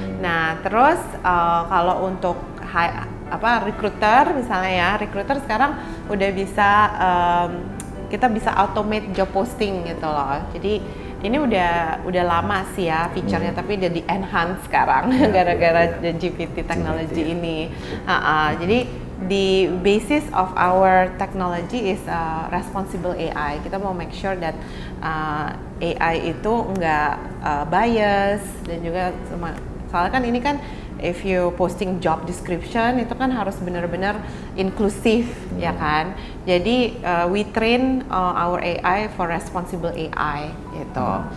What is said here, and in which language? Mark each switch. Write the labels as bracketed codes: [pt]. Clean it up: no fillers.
[id] Nah, terus kalau untuk recruiter misalnya ya, recruiter sekarang udah bisa kita bisa automate job posting gitu loh. Jadi ini udah lama sih ya feature-nya, tapi udah di-enhance sekarang gara-gara GPT teknologi ini. [en] Jadi the basis of our technology is responsible AI. [id] Kita mau make sure that AI itu nggak bias, dan juga soalnya kan ini kan if you posting job description itu kan harus benar-benar inklusif ya kan. [en] Jadi we train our AI for responsible AI gitu.